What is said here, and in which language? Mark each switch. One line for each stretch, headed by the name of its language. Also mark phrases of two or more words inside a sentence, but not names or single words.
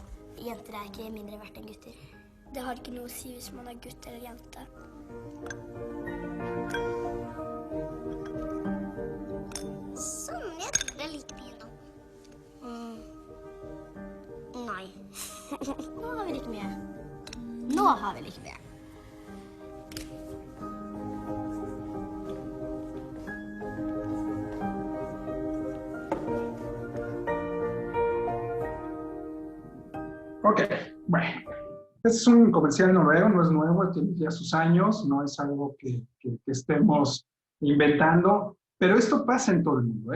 Norwegian: Jenter er ikke mindre verdt enn gutter. Det har ikke noe å si hvis man er gutt eller jente. Sånn, jeg tror det er like mye nå. Nei. Nå har vi like mye. Nå har vi like mye.
Spanish: Ok, bueno. Este es un comercial noruego, no es nuevo, tiene ya sus años, no es algo que estemos inventando, pero esto pasa en todo el mundo, ¿eh?